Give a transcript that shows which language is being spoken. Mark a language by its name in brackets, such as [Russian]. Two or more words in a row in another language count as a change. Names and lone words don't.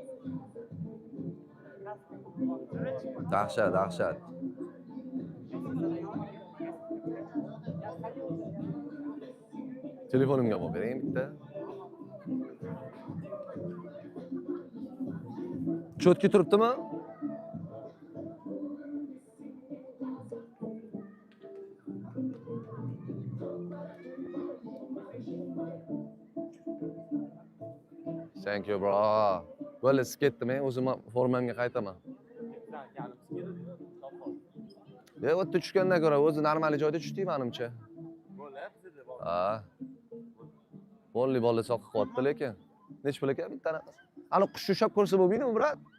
[Uzbek] Dahshat, dahshat. Telefonimga olib bering bitta. Cho'tki turibdimi? [English] Thank you, bro. [Uzbek] Bo'ldi, siz ketdim, o'zim formamga qaytaman. O'tda tushgandan ko'ra o'zi normal joyda tushdik menimcha. Ha. Bolli soqib qo'yapti lekin. Nech pul ekan bittani? Ani qush ushlab ko'rsa bo'lmaydimi, brat?